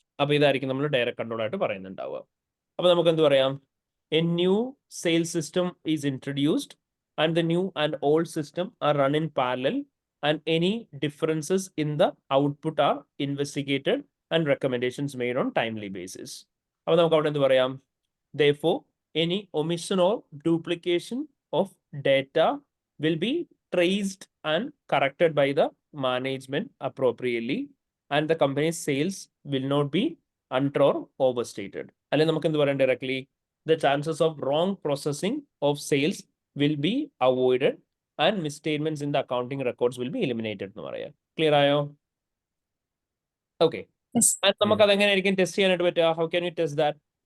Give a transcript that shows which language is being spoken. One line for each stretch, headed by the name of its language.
Malayalam: അപ്പൊ ഇതായിരിക്കും നമ്മൾ ഡയറക്റ്റ് കൺട്രോൾ ആയിട്ട് പറയുന്നുണ്ടാവുക. അപ്പൊ നമുക്ക് എന്ത് പറയാം?
English: A new sales system is introduced and the new and old system are run in parallel and any differences in the output are investigated and recommendations made on timely basis.
Malayalam: അപ്പോൾ നമുക്ക് അവിടെ എന്ത് പറയാം?
English: Therefore, any omission or duplication of data will be traced and corrected by the management appropriately, and the company's sales will not be under or overstated.
Malayalam: അല്ലെങ്കിൽ നമുക്ക് എന്ത് പറയാം directly?
English: The chances of wrong processing of sales will be avoided and misstatements in the accounting records will be eliminated
Malayalam: എന്ന് പറയാം. Clear ആയോ?
English: Okay. Yes.
Malayalam: നമുക്ക് അതെങ്ങനെയായിരിക്കും test ചെയ്യാനായിട്ട് പറ്റുക?
English: How can you test that?